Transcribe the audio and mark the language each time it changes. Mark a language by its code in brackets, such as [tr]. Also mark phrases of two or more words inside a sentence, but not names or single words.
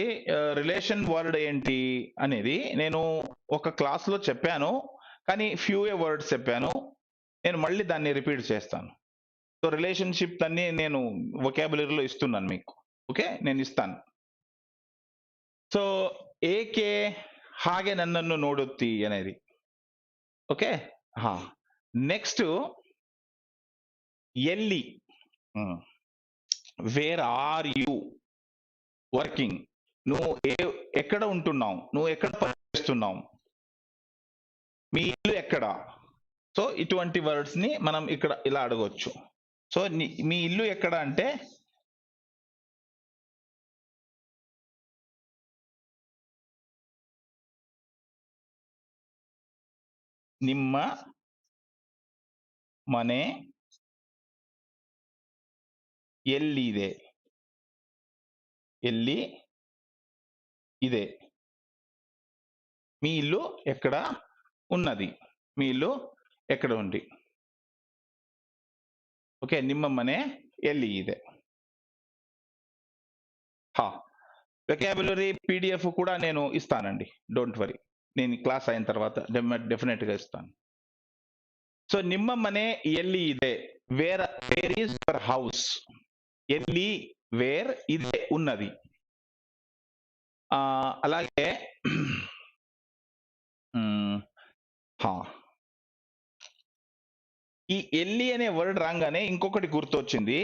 [en] relation word [te] ఏంటి అనేది నేను ఒక క్లాస్‌లో చెప్పాను. కానీ [en] few words [te] చెప్పాను. నేను మళ్ళీ దాన్ని రిపీట్ చేస్తాను. [en] so relationship [te] అన్ని నేను వొకాబులరీలో ఇస్తున్నాను మీకు. ఓకే. నేను ఇస్తాను. సో ఏకే [kn] ಹಾಗೆ ನನ್ನನ್ನು ನೋಡುತ್ತಿ [te] అనేది. ఓకే. హా. నెక్స్ట్ ఎల్లి. [en] Where are you working? [te] నువ్వు ఎక్కడ ఉంటున్నావు? నువ్వు ఎక్కడ పనిచేస్తున్నావు? మీ ఇల్లు ఎక్కడ? సో ఇటువంటి వర్డ్స్ ని మనం ఇక్కడ ఇలా అడగొచ్చు. సో మీ ఇల్లు ఎక్కడ అంటే [kn] ನಿಮ್ಮ ಮನೆ ಎಲ್ಲಿದೆ. ಎಲ್ಲಿ ಇದೆ. [te] మీ ఇల్లు ఎక్కడ ఉన్నది? మీ ఇల్లు ఎక్కడ ఉంది? ఓకే. [kn] ನಿಮ್ಮ ಮನೆ ಎಲ್ಲಿ ಇದೆ? హా. [en] vocabulary PDF [te] కూడా నేను ఇస్తానండి. [en] don't worry. [te] నేను క్లాస్ అయిన తర్వాత డెఫినెట్ గా ఇస్తాను. [kn] సో ನಿಮ್ಮ ಮನೆ ಎಲ್ಲಿ ಇದೆ? [en] Where is your house? ఎల్లి వేర్ ఇదే ఉన్నది. [te] అలాగే హా. ఈ ఎల్లి అనే వర్డ్ రాగానే ఇంకొకటి గుర్తొచ్చింది.